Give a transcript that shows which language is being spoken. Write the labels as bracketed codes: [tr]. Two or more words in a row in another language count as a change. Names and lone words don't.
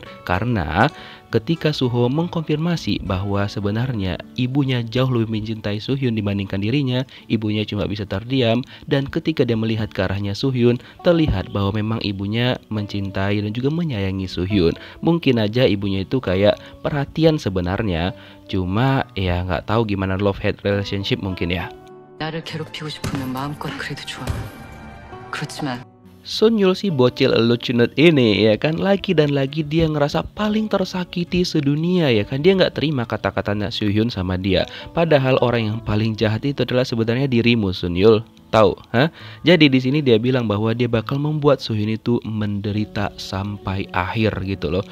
[id] Karena ketika Suho mengkonfirmasi bahwa sebenarnya ibunya jauh lebih mencintai Soo Hyun dibandingkan dirinya, ibunya cuma bisa terdiam, dan ketika dia melihat ke arahnya Soo Hyun, terlihat bahwa memang ibunya mencintai dan juga menyayangi Soo Hyun. Mungkin aja ibunya itu kayak perhatian sebenarnya, cuma ya nggak tahu gimana [en] love-hate relationship [id] mungkin ya. [ko] 나를 괴롭히고 싶으면 마음껏 그래도 좋아. 그렇지만 [id] Sun Yul si bocil lucu ini ya kan, lagi dan lagi dia ngerasa paling tersakiti sedunia ya kan. Dia nggak terima kata-katanya Soo Hyun sama dia. Padahal orang yang paling jahat itu adalah sebenarnya dirimu, Sun Yul. Tahu, ha? Jadi di sini dia bilang bahwa dia bakal membuat Soo Hyun itu menderita sampai akhir gitu loh.